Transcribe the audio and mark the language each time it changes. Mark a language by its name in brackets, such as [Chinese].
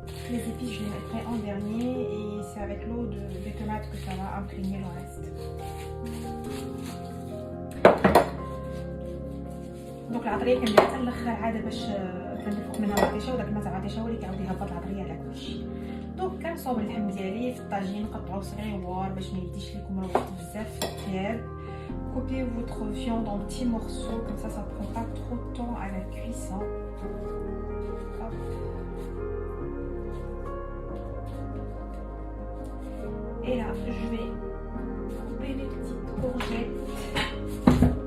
[French] Les épices, je les mettrai en dernier et c'est avec l'eau des tomates que ça va imprégner le reste. [Arabic] Donc العطريه كنديرها حتى الاخر عاده باش كندير فوق منها العطيشه وداك الماء تاع العطيشه هو اللي كيعاود يهبط العطريه على كلشي. دونك كنصوب اللحم ديالي في الطاجين، نقطعو صغيور باش ما يديش لكم الوقت بزاف في الطياب. [French] Coupez votre viande en petits morceaux, comme ça ne prend pas trop de temps à la cuisson. Hop. Et là, je vais couper les petites courgettes.